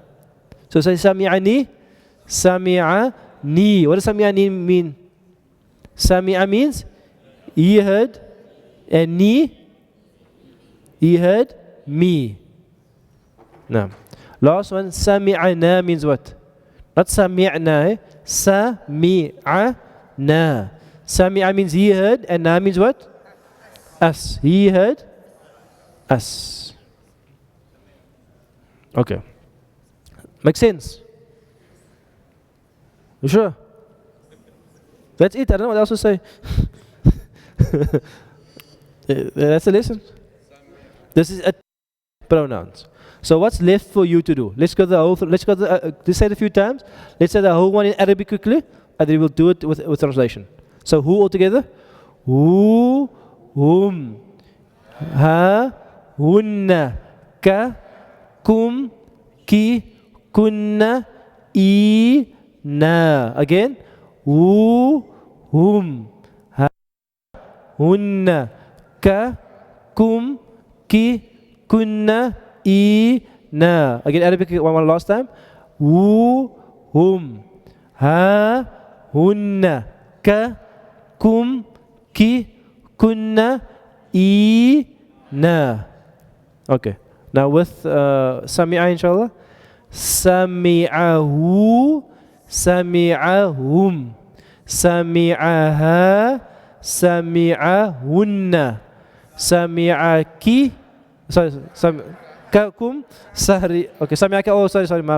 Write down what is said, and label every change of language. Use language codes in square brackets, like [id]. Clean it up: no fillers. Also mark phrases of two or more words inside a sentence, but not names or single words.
[en] So say sami'ani, sami'ani. What does sami'ani mean? Sami'a means he heard, and ni, he heard me. Now, last one, sami'ana means what? Not sami'na, sami'ana. Sami'a means he heard, and na means what? Us. He heard us. Okay. Makes sense? You sure? That's it. I don't know what else to say. That's the lesson. This is a pronouns. So what's left for you to do? Let's go the whole. Let's say it a few times. Let's say the whole one in Arabic quickly, and then we'll do it with translation. So who altogether? Who, whom, [ar] ha, hunna, ka, kum, ki, kunna, I, na. [en] Again. Who, whom, [ar] ha, hunna, ka, kum, ki, kunna, I, na. [en] Again, Arabic one last time. Who, whom, [ar] ha, hunna, ka, kum, ki, kunna, I, na. [en] Okay. Now with sami'a, inshallah. [ar] Sami'ahu, sami'ahum, sami'aha, sami'ahunna, sami'aki. [en] Sorry, sami'akum, sahri. Okay, sami'aka. Oh, sorry, maaf.